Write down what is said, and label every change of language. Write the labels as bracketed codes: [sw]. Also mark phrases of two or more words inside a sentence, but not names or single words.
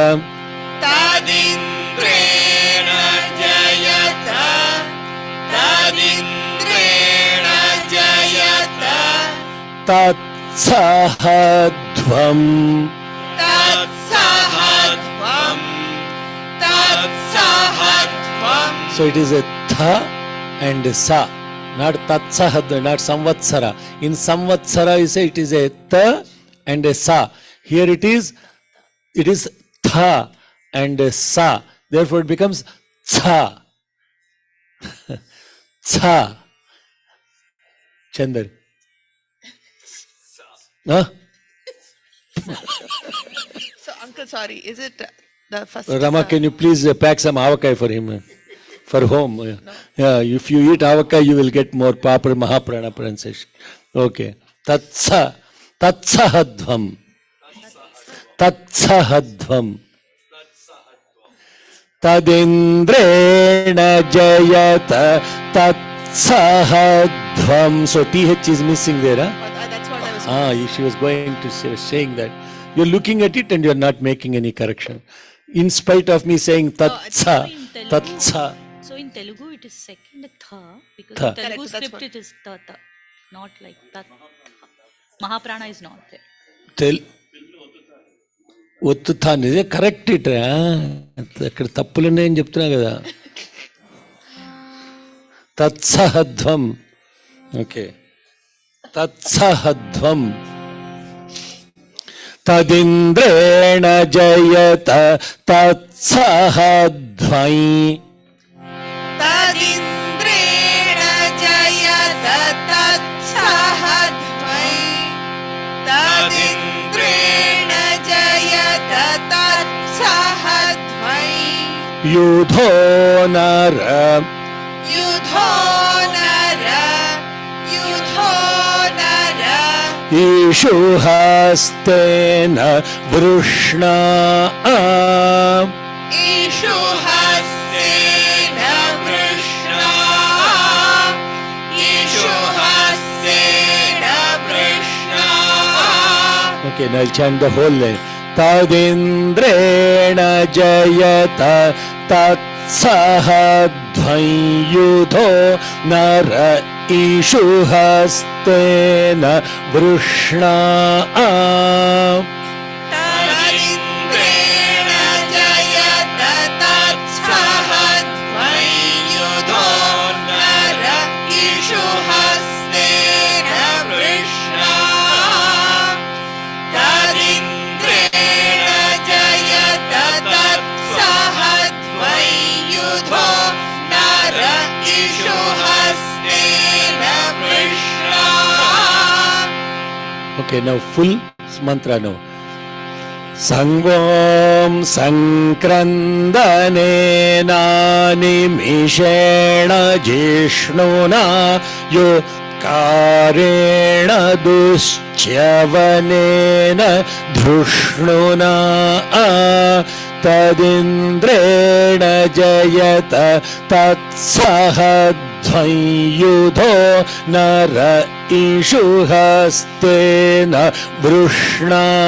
[sa] तदिन्द्रेण जयत, तदिन्द्रेण जयत, तत्सहध्वम्. तत्सहध्वम्, तत्सहध्वम्. [en] So it is a tha and a sa, not tatsahad, not samvatsara. In samvatsara you say it is a ta and a sa. Here it is tha and a sa. Therefore it becomes tha. Tha. Chandar. Huh? So, uncle, sorry, is it the first? Rama, can you please pack some avakai for him? For home. No. Yeah, if you eat avakai, you will get more proper Mahaprana pronunciation. Okay. Tatsahadvam. [sa] Tatsahadvam. तदिन्द्रेण जयत तत्सहध्वम्. [en] So TH is missing there. Huh? That's what I was She was going to say, saying that. You're looking at it and you're not making any correction. In spite of me saying tatsa, tatsa. So in Telugu it is second tha because Tha. in Telugu Correct, that's script what- it is ta, not like tat. Mahaprana is not there. [te] ఒత్తుతా నిజే కరెక్ట్ ఇట్రా అక్కడ తప్పులున్నాయని చెప్తున్నా కదా. [sa] తత్సహధ్వం. ఓకే, తత్సహధ్వం. తదింద్రేణ జయత తత్సహధ్వై. तदिन्द्रेण जयत तत्सहध्वै. तदिन्द्रेण जयत तत्सहध्वै. యుధో నర युधो नर युधो नर ఈషు హస్తేన వృష్ణా. ईषु हस्तेन वृष्णा. ईषु हस्तेन वृष्णा. [en] Okay, now I'll chant the whole line. [sa] तदिन्द्रेण जयत तत्सहध्वै युधो नर इषु हस्तेन वृष्णा. तदिन्द्रेण जयत तत्सहध्वै युधो नर ईषु हस्तेन वृष्णा. तदिन्द्रेण जयत तत्सहध्वै युधो नर ईषु हस्तेन वृष्णा. [en] Okay, now full mantra now. [sa] संग्वम् संक्रन्दने निमिषेण जिष्णुना युत्कारेण दुश्च्यवनेन धृष्णुना तदिन्द्रेण जयत तत्सहध्वै युधो नर इषु हस्तेन वृष्णा.